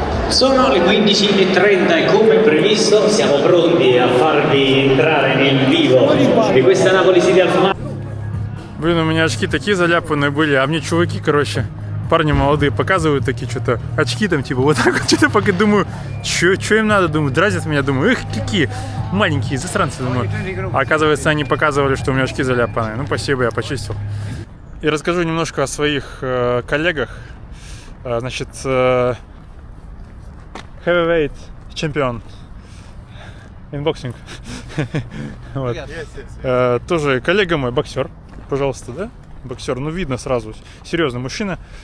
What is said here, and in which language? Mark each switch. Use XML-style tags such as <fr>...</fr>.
<it>Sono le 15:30 e come previsto siamo pronti a farvi entrare nel vivo di questa Napoli City Half Marathon.</it> <ru>Блин, у меня очки такие заляпанные были, а мне чуваки, короче, парни молодые показывают такие что-то, очки там типа вот так вот, что-то пока думаю, что им надо, думаю, дразнят меня, думаю, эх, какие маленькие засранцы, думаю. А оказывается, они показывали, что у меня очки заляпанные. Ну, спасибо, я почистил. И расскажу немножко о своих коллегах. Значит,</ru> <en>heavyweight</en> <ru>чемпион</ru> <en>in boxing.</en> <ru>Вот. Тоже коллега мой, боксер. Пожалуйста, да? Боксер, ну видно сразу, серьезный мужчина.</ru>